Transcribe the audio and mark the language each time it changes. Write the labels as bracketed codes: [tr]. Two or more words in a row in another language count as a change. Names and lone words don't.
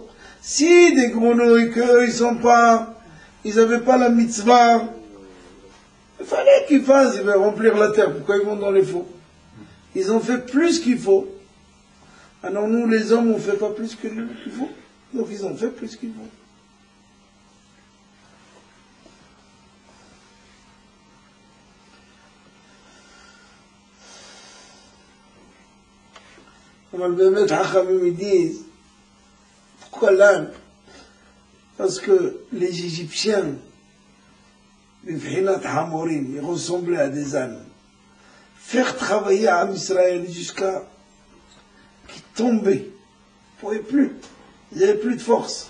[fr] Si des grenouilles, ils n'avaient pas la mitzvah, il fallait qu'ils fassent, ils veulent remplir la terre. Pourquoi ils vont dans les faux? Ils ont fait plus qu'il faut. Alors nous, les hommes, on ne fait pas plus qu'il faut. Donc ils ont fait plus qu'il faut. [he] אבל באמת חכמים [fr] disent, pourquoi l'âne? Parce que les Égyptiens, ils ressemblaient à des ânes. Faire travailler à Israël jusqu'à qu'ils tombaient, ils ne pouvaient plus, ils n'avaient plus de force.